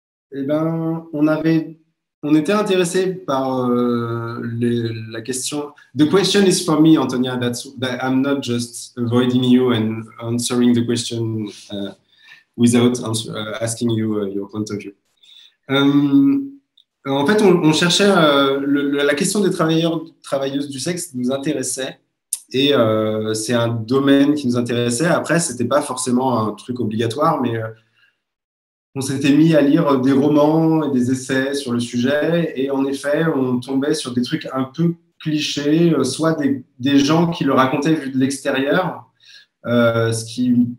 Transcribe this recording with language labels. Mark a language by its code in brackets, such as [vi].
[fr] Eh ben, on était intéressé par la question. [en] The question is for me, Antonia. That I'm not just avoiding you and answering the question without asking you your point of view. [fr] En fait, on cherchait la question des travailleuses du sexe nous intéressait et c'est un domaine qui nous intéressait. Après, c'était pas forcément un truc obligatoire, mais on s'était mis à lire des romans et des essais sur le sujet et en effet, on tombait sur des trucs un peu clichés, soit des gens qui le racontaient vu de l'extérieur, ce qui